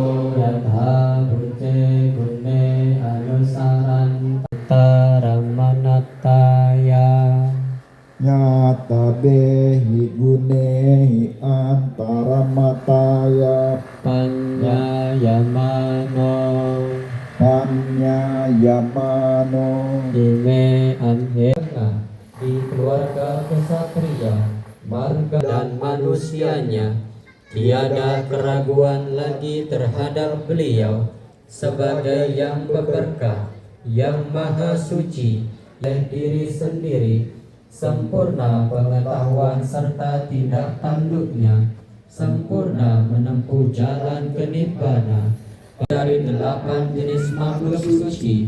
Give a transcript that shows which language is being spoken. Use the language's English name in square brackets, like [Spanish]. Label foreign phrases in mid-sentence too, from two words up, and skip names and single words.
[Pali] Yatha Buddhe Gune Anusaran Taramanataya Nyata behi gunehi antaramataya Panyayamano Panyayamano Ime Amheka [Indonesian] di keluarga kesatria, marga dan manusianya, tiada keraguan lagi terhadap beliau sebagai yang berberkah, yang maha suci, oleh diri sendiri, sempurna pengetahuan serta tindak tanduknya, sempurna menempuh jalan kenibbana dari 8 jenis makhluk suci.